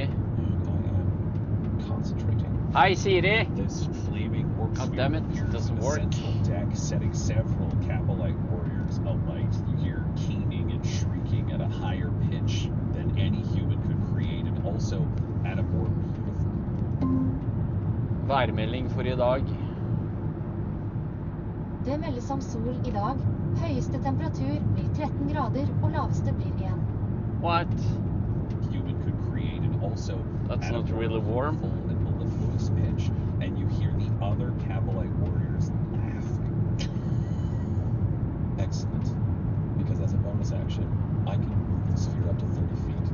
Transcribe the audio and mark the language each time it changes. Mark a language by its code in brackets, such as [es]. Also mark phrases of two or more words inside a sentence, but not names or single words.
[en] And I am concentrating. Hi, Siri. This flaming orc God sphere damn it, appears doesn't in the work. central deck, setting several Cabalite warriors alight. You hear keening and shrieking at a higher pitch than any human could create, and also at a more beautiful. [no] Værmelding for i dag. Det meldes om sol i dag. Høyeste temperatur blir 13 grader, og laveste blir 1. [en] What? Human could create, and also That's at a not more really warm. beautiful and mellifluous pitch, and you hear the other Cabalite warriors laugh. Excellent. Because as a bonus action, I can move the sphere up to 30 feet.